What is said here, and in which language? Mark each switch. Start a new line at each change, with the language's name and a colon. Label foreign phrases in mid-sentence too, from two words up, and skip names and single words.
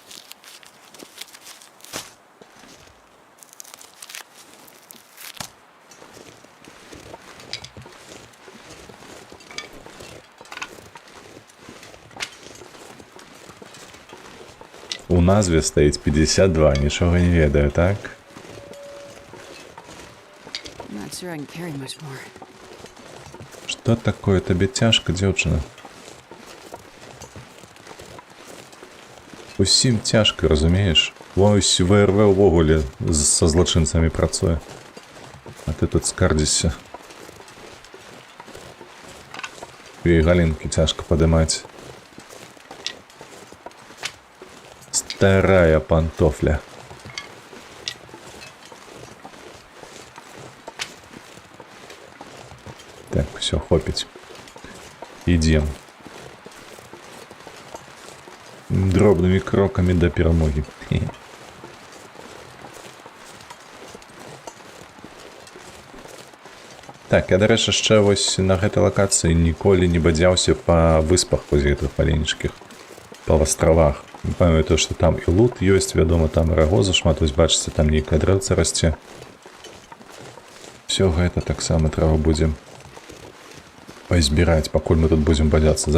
Belarusian: У назве стаіць 52, нічога не ведаю, так?
English: Not sure I can carry much more.
Belarusian: Што такое? Табе цяжка, дзяўчына? Усім цяжка, разумееш? Вось ВРВ увогуле са злачынцамі працуе. А ты тут скардзішся. Ёй галінкі цяжка падымаць. Старая пантофля.
Ukrainian: Так, все, хопить. Идем. Дробными кроками до перемоги.
Belarusian: Так, я, дарэчы, яшчэ вось на гэтай лакацыі ніколі не бадзяўся па выспах вось гэтых маленечкіх, па астравах. Памятаю, што там і лут ёсць, вядома, там і рагоза шмат, вось бачыце, там нейкае дрэўца расце. Всё гэта таксама трэба будзе пазбіраць, пакуль мы тут будзем бадзяцца.